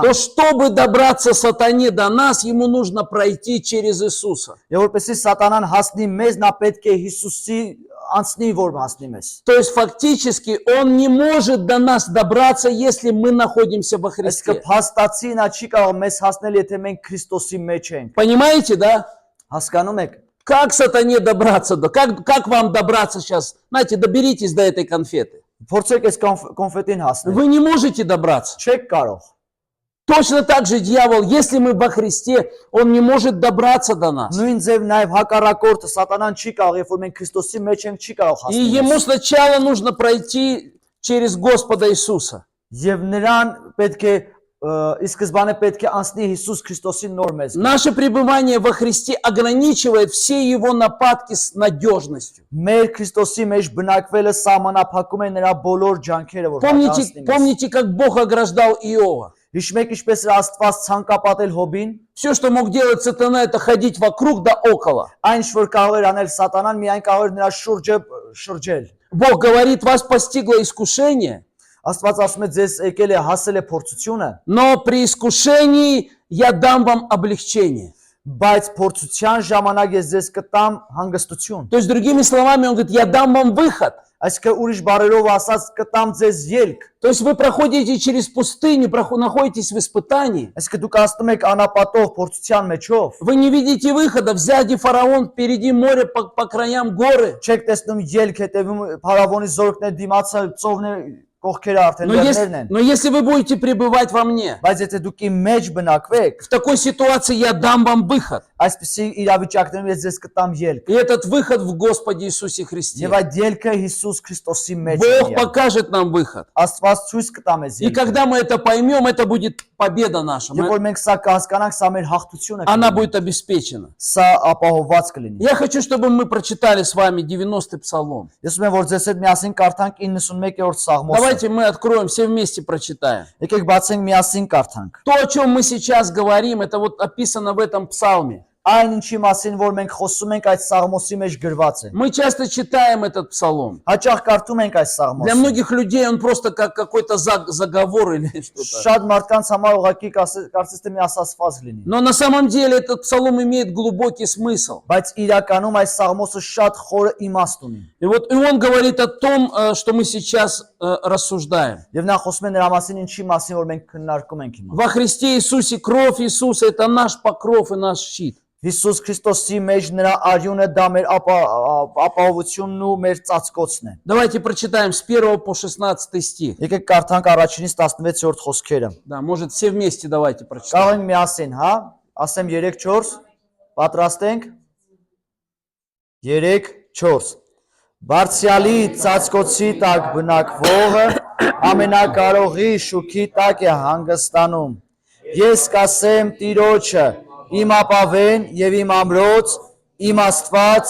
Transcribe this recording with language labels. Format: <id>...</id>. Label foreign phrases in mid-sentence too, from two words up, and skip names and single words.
<ru>то чтобы добраться сатане до нас, ему нужно пройти через Иисуса.</ru> <hy>Եվ որպեսզի սատանան հասնի մեզ, նա պետք է Հիսուսի անցնի, որ հասնի մեզ։</hy> <ru>То есть фактически он не может до нас добраться, если мы находимся во</ru> <hy>Այսինքն</hy> <ru>Христе.</ru> <hy>փաստացի նա չի կարող մեզ հասնել, եթե մենք Քրիստոսի մեջ ենք։</hy> <ru>Понимаете, да?</ru> <hy>Հասկանում եք։</hy> <ru>Как сатане добраться? Как вам добраться сейчас? Знаете, доберитесь до этой конфеты.</ru> <hy>Փորձեք այս կոնֆետին հասնել։</hy> <ru>Вы не можете добраться.</ru> <hy>Չեք կարող։</hy> <ru>Точно так же дьявол, если мы во Христе, он не может добраться до нас.</ru> <hy>Նույն ձև նաև հակառակորդը սատանան չի կարող, երբ որ մենք Քրիստոսի մեջ ենք, չի կարող</hy> <ru>И</ru> <hy>հասնել։</hy> <ru>ему сначала нужно пройти через Господа Иисуса.</ru> <hy>Եվ նրան պետք է ի սկզբանե պետք է անցնի Հիսուս Քրիստոսի նոր մեզ։</hy> <ru>Наше пребывание во Христе ограничивает все его нападки с надежностью.</ru> <hy>Մեր Քրիստոսի մեջ բնակվելը սահմանափակում է նրա բոլոր ջանքերը, որ հատացնի մեզ։</hy> <ru>Помните, как Бог ограждал Иова?</ru> <hy>Հիշում եք ինչպես էր Աստված ցանկապատել Հոբին,</hy> <ru>Все, что мог делать сатана, это ходить вокруг да около.</ru> <hy>այն ինչ որ կարող էր անել սատանան, միայն կարող էր նրա շուրջը շրջել։</hy> <ru>Бог говорит, вас постигло искушение,</ru> <hy>Աստված ասում է ձեզ եկել է հասել է փորձությունը,</hy> <ru>но при искушении я дам вам облегчение.</ru> <hy>բայց փորձության ժամանակ ես ձեզ կտամ հանգստություն։</hy> <ru>То есть, другими словами, он говорит, я дам вам выход.</ru> <hy>Այսինքն ուրիշ բառերով ասած կտամ ձեզ ելք։</hy> <ru>То есть вы проходите через пустыню, находитесь в испытании.</ru> <hy>Այսինքն դուք ասում եք անապատով փորձության մեջով։</hy> <ru>Вы не видите выхода, сзади фараон, впереди море, по краям горы.</ru> <hy>Չեք տեսնում ելք, հետևում փարավոնի զորքներ դիմացը ծովն է կողքերը արդեն լեռներն են։</hy> <ru>Но если вы будете пребывать во мне,</ru> <hy>Բայց եթե դուք իմ մեջ բնակվեք,</hy> <ru>в такой ситуации я дам вам выход.</ru> <hy>այսպեսի իրավիճակներում ես ձեզ կտամ ելք։</hy> <ru>И этот выход в Господе Иисусе Христе.</ru> <hy>Եվ այդ ելքը Հիսուս Քրիստոսի մեջ</hy> <ru>Бог</ru> <hy>է։</hy> <ru>покажет нам выход.</ru> <hy>Աստված ցույց կտա մեզ</hy> <ru>И</ru> <hy>ելքը։</hy> <ru>когда мы это поймем, это будет победа наша.</ru> <hy>Եվ որ մենք սա կհասկանանք, սա մեր հաղթությունը</hy> <ru>Она</ru> <hy>կլինի։</hy> <ru>будет обеспечена.</ru> <hy>Սա ապահովված կլինի։</hy> <ru>Я хочу, чтобы мы прочитали с вами 90-й псалом.</ru> <hy>Ես ուզում եմ որ ձեզ հետ միասին կարդանք 91-րդ Սաղմոսը։</hy> <ru>Давайте мы откроем, все вместе прочитаем.</ru> <hy>Եկեք բացենք միասին կարդանք։</hy> <ru>То, о чем мы сейчас говорим, это вот описано в этом псалме.</ru> <hy>Այն ինչի մասին որ մենք խոսում ենք այդ Սաղմոսի մեջ գրված է։</hy> <ru>Мы часто читаем этот псалом.</ru> <hy>Հաճախ կարդում ենք այս</hy> <ru>Для</ru> <hy>Սաղմոսը։</hy> <ru>многих людей он просто как какой-то заговор или что-то.</ru> <hy>Շատ մարդկանց համար ուղղակի կարծես թե մի ասացված լինի։</hy> <ru>Но на самом деле этот псалом имеет глубокий смысл.</ru> <hy>Բայց իրականում այս Սաղմոսը շատ խորը իմաստ ունի։</hy> <ru>И вот и он говорит о том, что мы сейчас рассуждаем.</ru> <hy>Եվ նա խոսում է նրա մասին, ինչի մասին որ մենք քննարկում ենք հիմա։</hy> <ru>Во Христе Иисусе кровь Иисуса – это наш покров и наш щит.</ru> <hy>Հիսուս Քրիստոսի մեջ նրա արյունը դա մեր ապահովությունն ու մեր ծածկոցն է։</hy> <ru>Давайте прочитаем с 1 по 16 стих.</ru> <hy>Եկեք կարդանք առաջինից 16-րդ խոսքերը։</hy> <ru>Да, может, все вместе давайте</ru> <hy>Կարող</hy> <ru>прочитаем.</ru> <hy>ենք միասին, հա? Ասեմ 3-4, պատրաստ ենք։ 3-4 Բարձյալի ծածկոցի տակ բնակվողը ամենակարողի շուքի տակ է հանգստանում։ Ես կասեմ Տիրոջը, իմ ապավեն եւ իմ ամրոց, իմ Աստված,</hy>